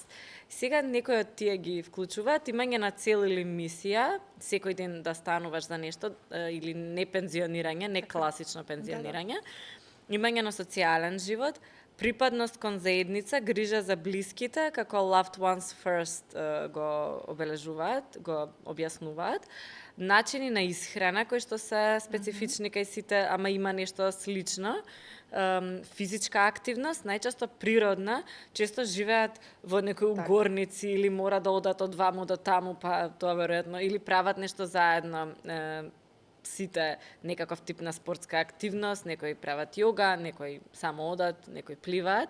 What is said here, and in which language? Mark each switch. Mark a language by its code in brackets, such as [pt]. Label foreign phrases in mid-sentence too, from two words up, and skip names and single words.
[mk] Сега некои од тие ги вклучуваат имање на цел или мисија, секој ден да стануваш за нешто, или не пензионирање, не класично пензионирање, имање на социјален живот, припадност кон заедница, грижа за блиските, како [en] loved ones first [mk] го обележуваат, го објаснуваат, начини на исхрана кои што се специфични кај сите, ама има нешто слично. Физичка активност, најчесто природна, често живеат во некои горници или мора да одат од ваму до таму, па тоа веројатно, или прават нешто заедно, сите некаков тип на спортска активност, некои прават јога, некои само одат, некои пливаат.